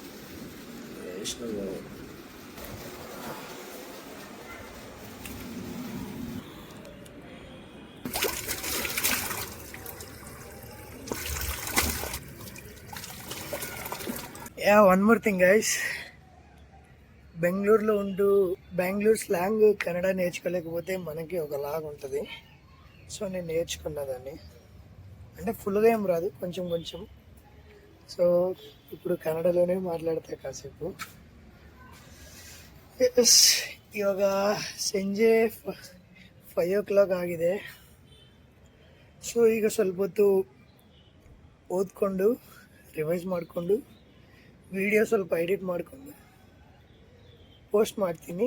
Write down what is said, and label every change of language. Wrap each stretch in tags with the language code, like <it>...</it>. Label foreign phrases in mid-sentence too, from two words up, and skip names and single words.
<en>Ya, one more thing guys,</en> <te>బెంగళూరులో ఉంటూ బెంగళూరు స్లాంగ్ కన్నడ నేర్చుకోలేకపోతే మనకి ఒకలాగా ఉంటుంది. సో నేను నేర్చుకున్నా దాన్ని, అంటే ఫుల్గా ఏం రాదు, కొంచెం కొంచెం. సో ఇప్పుడు ಕನ್ನಡలోనే ಮಾತಾಡ್ತಾ ಕಾసేపు.</te> <kn>ಇವಾಗ ಸಂಜೆ 5 o'clock ಆಗಿದೆ. ಸೊ ಈಗ ಸ್ವಲ್ಪ ಹೊತ್ತು ಓದ್ಕೊಂಡು ರಿವೈಸ್ ಮಾಡಿಕೊಂಡು ವಿಡಿಯೋ ಸ್ವಲ್ಪ ಎಡಿಟ್ ಮಾಡಿಕೊಂಡು ಪೋಸ್ಟ್ ಮಾಡ್ತೀನಿ.</kn>